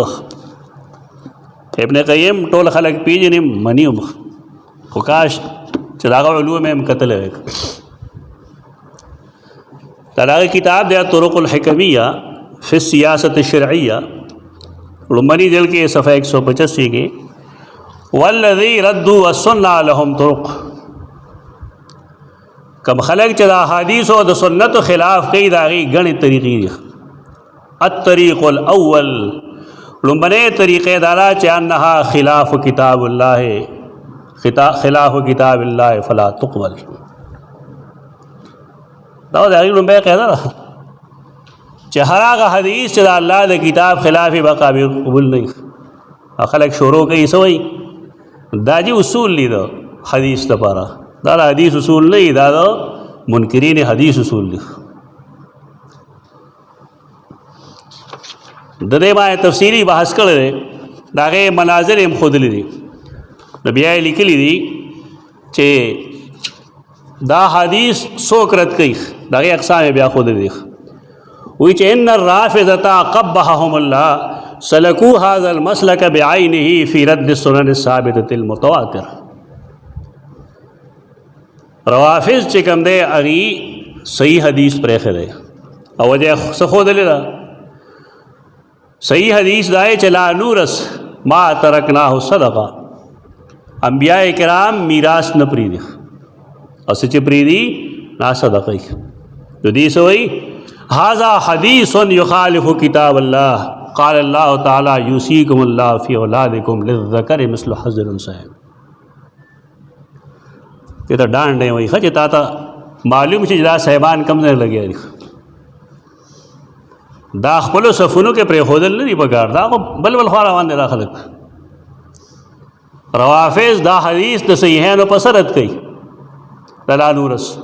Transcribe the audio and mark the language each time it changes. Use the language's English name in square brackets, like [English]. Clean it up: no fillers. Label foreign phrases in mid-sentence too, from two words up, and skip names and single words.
[Pashto] ابن قیم ټول خلک پیژني مني هم، خو کاش چې د هغه علوم یې هم کتلی وی. د هغه کتاب دی طرق الحکمیه فی السیاست الشرعیه، لومړني جلد کې صفحه 185 کې [Arabic] والذی ردوا السنة لهم طرق. [Pashto] کم خلق چې د احادیث او د سنتو خلاف کوي د هغې ګڼې طریقې دي. [Arabic] الطریق الاول، [Pashto] لومړنۍ طریقې دا ده چې [Arabic] انها خلاف کتاب الله، خلاف کتاب الله فلا تقبل. [Pashto] دا د هغې لومړۍ قاعده ده چې هر هغه حدیث چې د الله د کتاب خلاف یې به قابل قبول نه وي. خلک شروع کوي څه وایي؟ دا جي اصول دي د حدیث لپاره. دا د حدیث اصول نه دي، دا د منکرین حدیث اصول دي. د دې باندې تفصیلي بحث کړی دی، د هغې مناظر یې هم ښودلي دي. نو بیا یې لیکلي دي چې دا حدیث څوک رد کوي، د هغې اقسام یې بیا ښودلي دي. وی چې [Arabic] ان الرافضة قبحهم الله سلکو هذا المسلک بعینه فی رد السنن الثابتة المتواتر. [Pashto] روافض چې کوم دی هغې صحیح حدیث پرېښی دی او وجه یې څه ښودلې ده؟ صحیح حدیث دا دی چې [Arabic] لا نورث ما ترکناه صدقه. [Pashto] انبیاء کرام میراث نه پرېږدي او څه چې پرېږدي نا صدقه یې. نو دې څه وایي؟ [Arabic] هذا حدیث یخالف کتاب الله قال الله تعالی یوصیکم الله فی اولادکم للذکر مثل حظ الانثیین. [Pashto] دې ته ډانډ دی وایي ښه چې تا ته معلوم شي چې دا صاحبان کم ځای لګیا دي. دا خپلو صفونو کې پرېښودل نه دي پکار، دا خو بل بل خوا روان دي دا خلک. روافض دا حدیث د صحیحینو په سر رد کوي د [Arabic] لا نورث.